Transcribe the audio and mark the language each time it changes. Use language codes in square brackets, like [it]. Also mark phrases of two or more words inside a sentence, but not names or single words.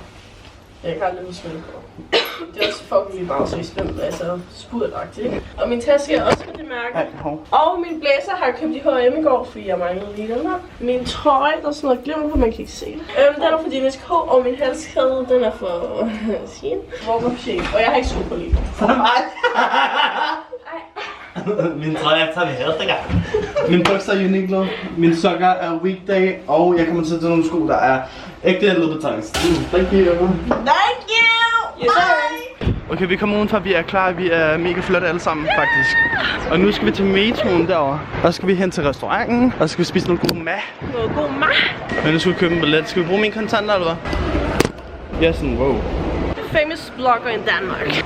[da] Jeg kan aldrig huske det på. Det er også fucking meget seriøst, altså spurgagtigt, ikke? Og min taske er også fra det mærke. Og min blæser har jeg købt i H&M i går, fordi jeg manglede lige den her. Min trøje, der er sådan noget glimmer på, man kan ikke se det. Den er fra Dines K, og min halskæde, den er fra Shein. [en] Walk of Shame. [da] Og jeg har ikke sko på lige. For mig? Min trøje er taget her, gang. Min bukser er Uniqlo, min sokker er Weekday, og jeg kommer til at tage nogle sko, der er ægte Louboutins. [en] Thank you. Thank you! Yes, sir. [da] Okay, vi kommer udenfor, vi er klar, vi er mega flotte alle sammen, faktisk. Og nu skal vi til metroen derovre, og så skal vi hen til restauranten, og så skal vi spise noget god mad. Noget god mad? Men nu skal vi købe en billet. Skal vi bruge mine kontanter, eller hvad? Ja, sådan, wow. [en] Famous blogger [da] i Danmark.